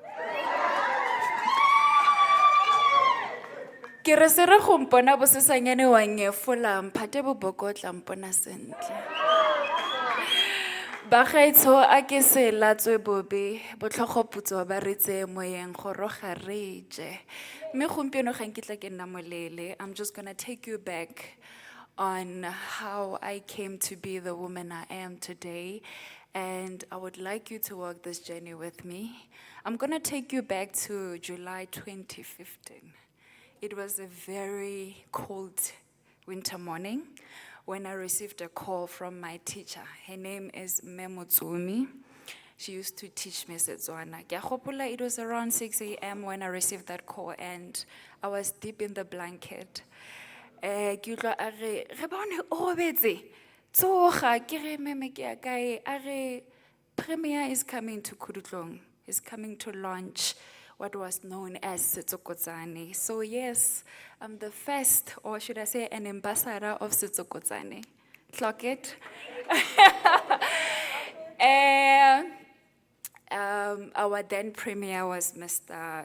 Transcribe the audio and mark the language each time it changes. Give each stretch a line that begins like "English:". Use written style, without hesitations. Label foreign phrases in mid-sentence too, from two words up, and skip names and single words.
Tswana: Ke re se re go mpona bosesanyane wa nyefola mphate boboko tla mpona sentle. Bagaetsho a ke se latswe bobe botlhogoputso ba retse moyeng go roga re je. Mme gompieno ga nkitla ke nna molele.
English: I'm just gonna take you back on how I came to be the woman I am today, and I would like you to walk this journey with me. I'm gonna take you back to July 2015. It was a very cold winter morning when I received a call from my teacher. Her name is Memotsumi. She used to teach me Setswana. It was around 6 a.m. when I received that call, and I was deep in the blanket.
Tswana: Ke utlwa a re, Rebaone o robetse. Tsoga ke re meme ke ya kae? A re
English: Premier is coming to Kudutlong. He's coming to launch what was known as Setsokotsane. So yes, I'm the first, or should I say an ambassador of Setsokotsane. Clock it. Our then premier was Mr.